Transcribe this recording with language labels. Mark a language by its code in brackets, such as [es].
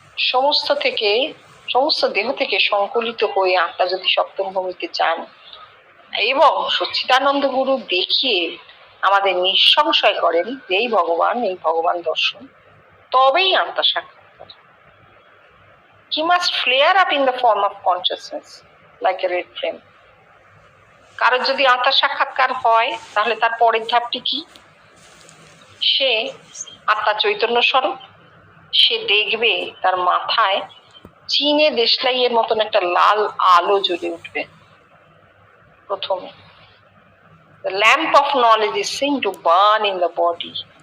[bn] সমস্ত দেহ থেকে সংকলিত হয়ে আত্মা যদি সপ্তম ভূমিতে যান এবং সচ্চিদানন্দ গুরু দেখিয়ে আমাদের নিঃসংশয় করেন যে এই ভগবান দর্শন, তবেই আত্মা সাক্ষাৎকার। [en] He must flare up in the form of consciousness like a red flame. [bn] কারোর যদি আত্মা সাক্ষাৎকার হয় তাহলে তার পরের ধাপটি কি? সে আত্মা চৈতন্য স্বরূপ। সে দেখবে তার মাথায় চীনে দেশলাইয়ের মতন একটা লাল আলো জ্বলে উঠবে প্রথমে। [en] The lamp of knowledge is seen to burn in the body.